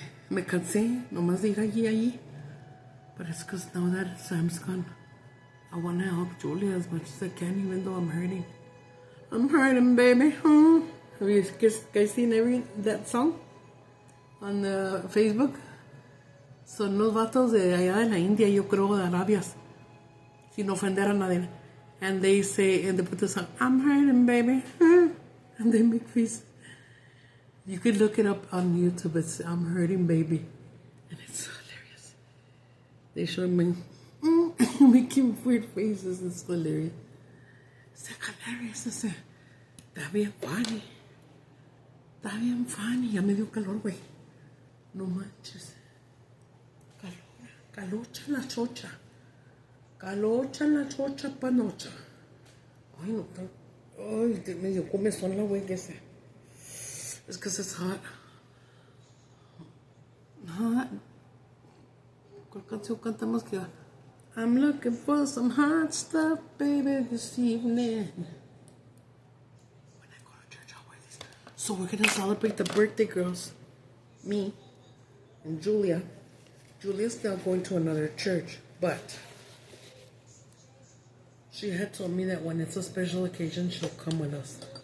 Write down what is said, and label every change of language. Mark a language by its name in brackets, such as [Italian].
[Spanish] Me cansé. Nomás de ir allí. [English] But it's because now that Sam's gone, I want to help Julia as much as I can, even though I'm hurting. I'm hurting, baby. Have you guys seen that song on Facebook? [Spanish] Son los vatos de allá de la India, yo creo, de Arabias. Sin ofender a nadie. [English] And they say, and they put the song, I'm hurting, baby. And they make faces. You could look it up on YouTube. It's I'm hurting, baby. And it's hilarious. They show me making weird faces. It's hilarious. It's hilarious. [Spanish] Está bien funny. Está bien funny. Ya me dio calor, güey. No manches. Calocha en la chocha. Calocha en la chocha panocha. Ay, no. Ay, me dio comezón la güey que sea. [English] It's because it's hot. [Spanish] Hot. ¿Cuál canción cantamos que va? [English] I'm looking for some hot stuff, baby, this evening. When I go to church, I'll wear these. So we're going to celebrate the birthday girls. Me and Julia. Julia's now going to another church, but she had told me that when it's a special occasion, she'll come with us.